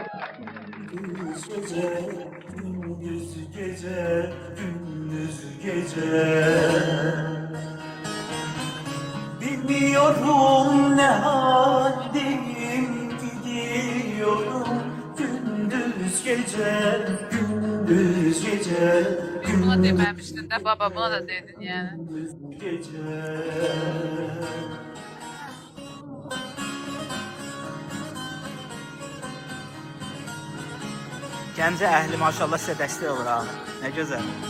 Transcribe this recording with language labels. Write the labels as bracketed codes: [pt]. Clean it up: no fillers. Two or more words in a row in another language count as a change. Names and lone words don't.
[tr] gece, gündüz gece, gündüz gece. Bilmiyorum ne haldeyim, gidiyorum gündüz gece, gündüz gece, [az] Buna deməmişdin də baba, buna da dedin yəni. [tr] gündüz gece. [az] Gəncə əhli maşallah sizə dəstək olur ha. Nə gözəl.